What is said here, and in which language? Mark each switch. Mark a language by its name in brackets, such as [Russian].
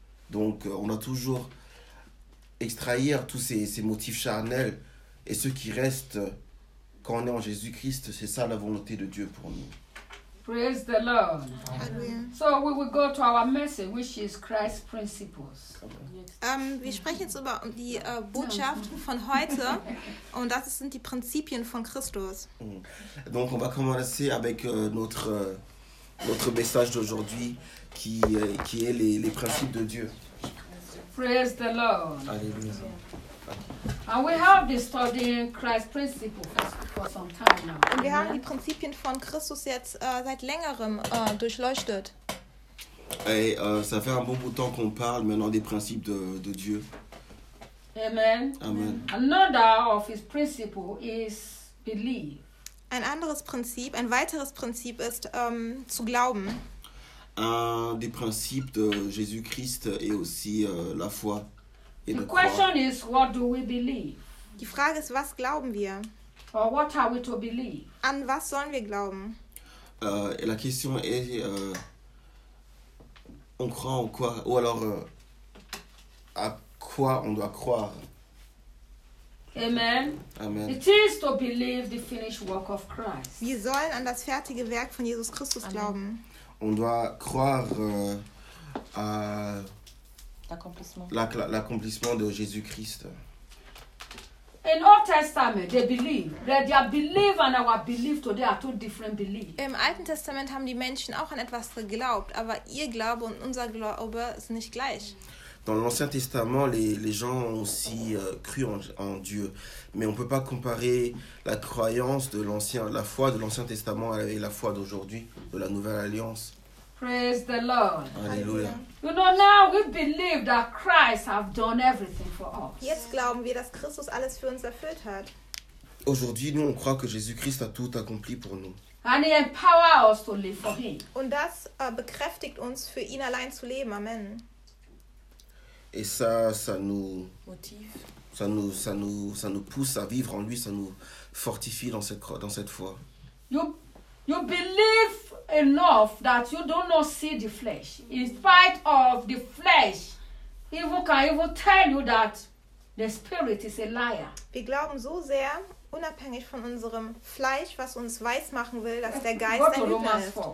[French] Donc on a toujours extraire tous ces motifs charnels et ceux qui restent quand on est en Jésus-Christ, c'est ça la volonté de Dieu pour nous. [English] Praise the Lord. Amen. So we will go to our message, which is Christ's principles. [German] Wir sprechen jetzt über die Botschaft von heute, und das sind die Prinzipien von Christus. [French] Donc on va commencer avec notre message d'aujourd'hui, qui est les principes de Dieu. [English] Praise the Lord. Alléluia. And we have been studying Christ's principles for some time now. [German] Und wir haben die Prinzipien von Christus jetzt seit längerem durchleuchtet. [French] Et ça fait un bon bout de temps qu'on parle maintenant des principes de Dieu. Amen. Amen. [English] Another of his principles is believe. [German] Ein anderes Prinzip, ein weiteres Prinzip ist zu glauben. [French] Un des principes de Jésus-Christ est aussi la foi. [English] The question is, what do we believe? [German] Die Frage ist, was glauben wir? [English] Or what are we to believe? [German] An was sollen wir glauben? [French] La question est, on croit en quoi? Ou alors, à quoi on doit croire? Amen. Amen. [English] It is to believe the finished work of Christ. [German] Wir sollen an das fertige Werk von Jesus Christus Amen. Glauben. [French] On doit croire à... L'accomplissement de Jésus-Christ. [English] In Old Testament, they believe. Their belief and our belief today are two different beliefs. [German] Im Alten Testament haben die Menschen auch an etwas geglaubt, aber ihr Glaube und unser Glaube sind nicht gleich. [French] Dans l'Ancien Testament, les gens ont aussi cru en Dieu, mais on peut pas comparer la croyance de l'ancien, la foi de l'Ancien Testament avec la foi d'aujourd'hui de la Nouvelle Alliance. [English] Praise the Lord. Alléluia. You know, now we believe that Christ has done everything for us. [German] Jetzt glauben wir, dass Christus alles für uns erfüllt hat. [French] Aujourd'hui, nous on croit que Jésus-Christ a tout accompli pour nous. [English] And he empowers us to live for him. [German] Und das bekräftigt uns, für ihn allein zu leben. Amen. [French] Et ça nous motive. Ça nous pousse à vivre en lui, ça nous fortifie dans cette foi. [English] You believe enough that you do not see the flesh. In spite of the flesh, evil can even tell you that the spirit is a liar. [German] Wir glauben so sehr, unabhängig von unserem Fleisch, was uns weiß machen will, dass der Geist ein Lügner ist.